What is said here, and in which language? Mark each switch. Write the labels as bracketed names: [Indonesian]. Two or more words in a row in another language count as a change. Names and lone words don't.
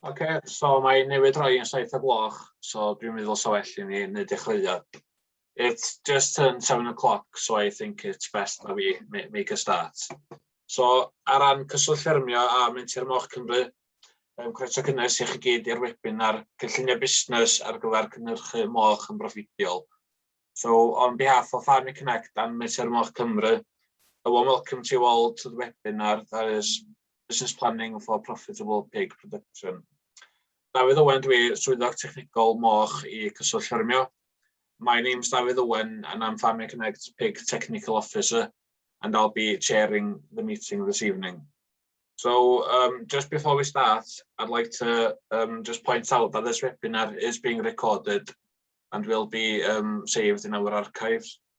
[Welsh] So mae newid roi yn 7:00, so dwi'n meddwl sa well i ni wneud dechreuad. [English] It's just turned 7 o'clock, so I think it's best that we make a start. [Welsh] So, ar ran cyswllt ffermio a Menter Moch Cymru, croeso cynnes i chi gyd i'r webinar cynllunio busnes ar gyfer cynhyrchu moch yn broffwydol. [English] So, on behalf of Farming Connect and Menter Moch Cymru, a warm welcome to you all to the webinar that is Business Planning for Profitable Pig Production. [Welsh] David Owen dwi, swyddog technical moch I cyswllt ffermio. [English] My name's David Owen and I'm Farming Connect's Pig Technical Officer, and I'll be chairing the meeting this evening. So just before we start, I'd like to just point out that this webinar is being recorded and will be saved in our archives.